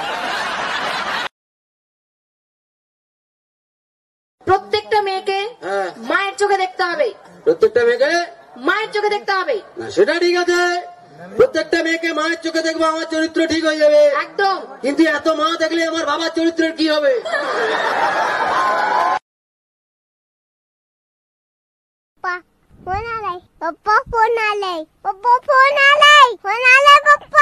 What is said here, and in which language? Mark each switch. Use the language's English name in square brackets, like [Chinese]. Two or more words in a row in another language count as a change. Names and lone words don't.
[Bangla] প্রত্যেকটা মেয়েকে মায়ের চোখে দেখতে হবে। প্রত্যেকটা মেয়েকে মায়ের চোখে দেখতে হবে। না, সেটা ঠিক আছে। প্রত্যেকটা মেয়েকে মায়ের চোখে দেখবো, আমার চরিত্র ঠিক হয়ে যাবে একদম। কিন্তু এত মা দেখলে আমার বাবার চরিত্রের কি হবে? [Marathi] फोन आलाय. पापा फोन आलाय. पापा फोन आलाय. फोन आलाय पापा.